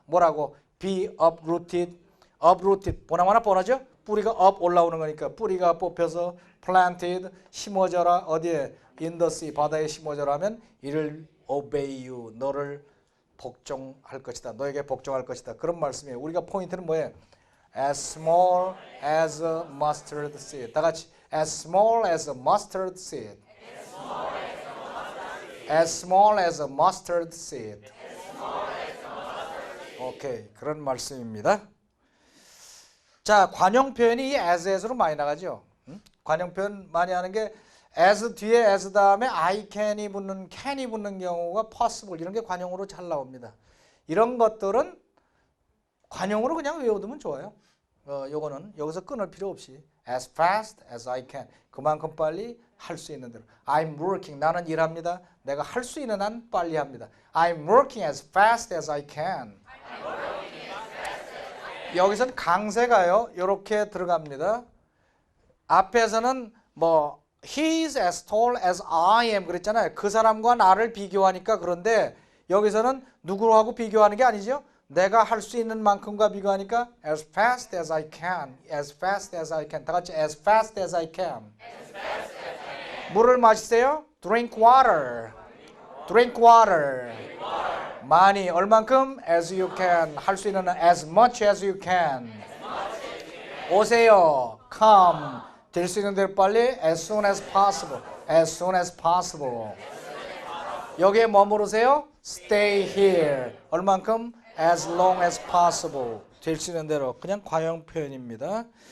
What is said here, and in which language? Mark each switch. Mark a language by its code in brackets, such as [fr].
[ko] 뭐라고? [en] Be uprooted. [ko] 보나마나 뻔하죠? 뿌리가 up 올라오는 거니까 뿌리가 뽑혀서 planted, 심어져라. 어디에? [en] In the sea, [ko] 바다에 심어져라 하면 이를 [en] obey you, [ko] 너를 복종할 것이다. 너에게 복종할 것이다. 그런 말씀이에요. 우리가 포인트는 뭐예요? [en] As small as a mustard seed. [ko] 다 같이 [en] as small as a mustard seed. As small as a mustard seed. [ko] 오케이, 그런 말씀입니다. 자, 관용 표현이 이 as로 많이 나가죠. 관용 표현 많이 하는 게 as 뒤에 as 다음에 I can이 붙는 can이 붙는 경우가 possible, 이런 게 관용으로 잘 나옵니다. 이런 것들은 관용으로 그냥 외워두면 좋아요. 요거는 여기서 끊을 필요 없이 [en] as fast as I can, [ko] 그만큼 빨리 할 수 있는 대로. [en] I'm working, [ko] 나는 일합니다. 내가 할 수 있는 한 빨리 합니다. [en] I'm working as fast as I can. [ko] 여기서는 강세가요, 이렇게 들어갑니다. 앞에서는 뭐 [en] He is as tall as I am [ko] 그랬잖아요. 그 사람과 나를 비교하니까. 그런데 여기서는 누구하고 비교하는 게 아니죠. 내가 할 수 있는 만큼과 비교하니까 [en] as fast as I can, as fast as I can. [ko] 다 같이 [en] as fast as I can. [ko] 물을 마시세요. [en] Drink water. Drink water. [ko] 많이, 얼만큼? [en] As you can. [ko] 할 수 있는 [en] as much as you can. [ko] 오세요. [en] Come. [ko] 될 수 있는 대로 빨리 [en] as soon as possible. As soon as possible. [ko] 여기에 머무르세요. [en] Stay here. [ko] 얼만큼? [en] As long as possible. [ko] 될 수 있는 대로. 그냥 관용 표현입니다.